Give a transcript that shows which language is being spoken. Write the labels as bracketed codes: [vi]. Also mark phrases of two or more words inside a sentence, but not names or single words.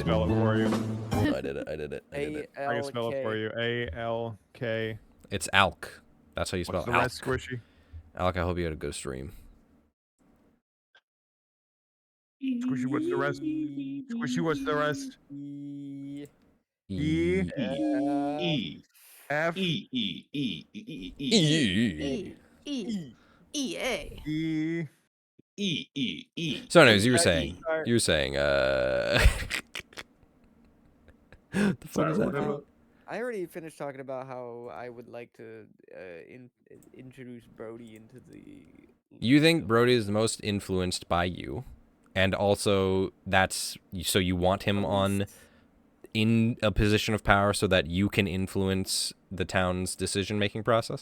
[en] spell it for you. I did it. I can spell it for you. A-L-K. It's Alk. That's how you spell What's the Alk. rest, Squishy? Alec, I hope you had a good stream. Squishy, what's the rest? Squishy, what's the rest? E F. E E E E E E E E E A. E. E E E. So anyways, you were Exactly. saying, the fuck Sorry, is that? whatever. I already finished talking about how I would like to introduce Brody into the. You think Brody is the most influenced by you, and also that's so you want him on in a position of power so that you can influence the town's decision-making process?